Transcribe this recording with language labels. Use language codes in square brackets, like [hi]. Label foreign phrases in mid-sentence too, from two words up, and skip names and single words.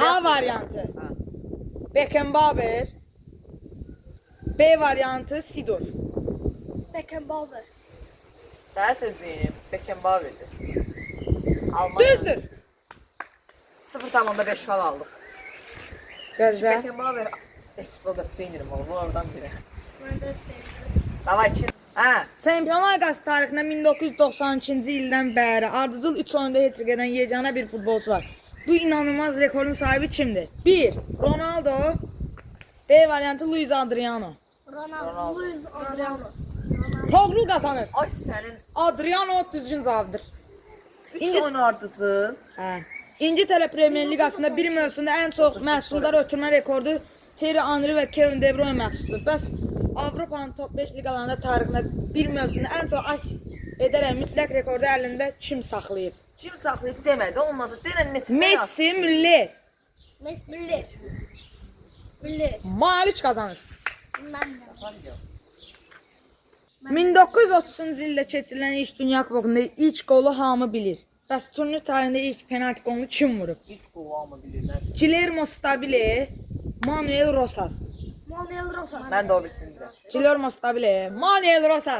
[az] A variantı Beckenbauer, B variantı Sidorf. Beckenbauer. Sənə söz deyim, Beckenbauer'dir. Almanya. Düzdür. 0,5 xal aldıq. Gözlə. Beckenbauer futbolda treynerim oldu, oradan biri. [tr] Ben de [az] Davay ki. Hə. Çempionlar Liqası tarixində 1992-ci ildən bəri ardıcıl 3 oyunda heç edən yeganə bir futbolçu var. Bu inanılmaz rekordun sahibi kimdir? 1. Ronaldo, B variantı Luis Adriano. Ronaldo. Luis Adriano. Toğrul qazanır. Ay sənin Adriano düzgün cavabdır. 3 oyun ardıcı. Hə. İngiltərə Premyer Liqasında bir mövsümdə ən çox məhsuldar ötürmə rekordu Thierry Henry və Kevin De Bruyne məxsusdur. Bəs Avropanın top 5 liqalarında tarixində bir mövsümdə ən çox asist edərək mütləq rekordu əlində kim saxlayıb? Kim saxlayıb demədi, ondan sonra denən neçə Messi, Müller. Messi. Müller. Müller. Maliç qazanır. [tr] Ben de. [az] 1930-cu ildə keçirilən ilk Dünya Kupasında ilk qolu hamı bilir. Bəs turnir tarixində ilk penalti qolunu kim vurub? Hiç qovamı bilirlər. Guillermo Stabile, Manuel Rosas. Manuel Rosas. Mən də o birisini bilirəm. Guillermo Stabile, Manuel Rosas.